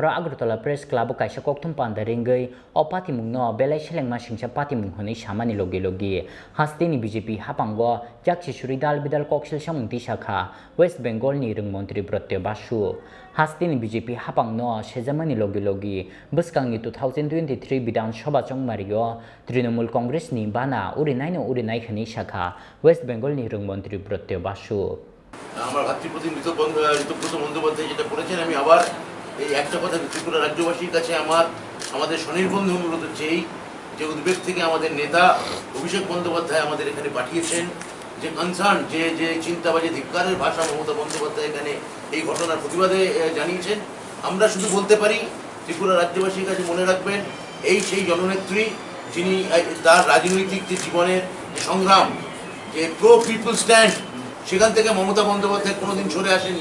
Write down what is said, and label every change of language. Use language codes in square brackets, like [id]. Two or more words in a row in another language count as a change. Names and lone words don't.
[trp] आगरतला प्रेस क्लब कायसा ककथुम पान्दा रिंगै अ पार्टी मुंनो बेलाय सेलेंमा सिंसा पार्टी मुंहनै सामानि लगे लगे हास्तेनि बीजेपी हापांगो जाक्सि सुरि दाल बिदाल ककसिल सामुंति शाखा वेस्ट बेंगलनि रोंमन्त्री ब्रत्य बासु हास्तेनि बीजेपी हापांनो सेजामानि लगे लगे बसकांनि 2023 विधानसभा चंगमारियो तृणमूल कांग्रेसनि बाना उरिनायनो उरिनायखानि शाखा वेस्ट बेंगलनि रोंमन्त्री ब्रत्य बासु [bn] আমার ভাতৃপ্রতিম ঋতব্রত বন্দ্যোপাধ্যায় যেটা করেছেন, আমি আবার এই একটা কথা ত্রিপুরা রাজ্যবাসীর কাছে আমাদের স্বনির্বন্ধ অনুরোধ হচ্ছে, এই যে উদ্বেগ থেকে আমাদের নেতা অভিষেক বন্দ্যোপাধ্যায় আমাদের এখানে পাঠিয়েছেন, যে কনসার্ন, যে যে চিন্তাবাজি, ধিক্কারের ভাষা মমতা বন্দ্যোপাধ্যায় এখানে এই ঘটনার প্রতিবাদে জানিয়েছেন, আমরা শুধু বলতে পারি ত্রিপুরা রাজ্যবাসীর কাছে মনে রাখবেন, এই সেই জননেত্রী যিনি তার রাজনৈতিক যে জীবনের যে সংগ্রাম, যে [en] pro people stand, [bn] সেখান থেকে মমতা বন্দ্যোপাধ্যায় কোনোদিন সরে আসেননি।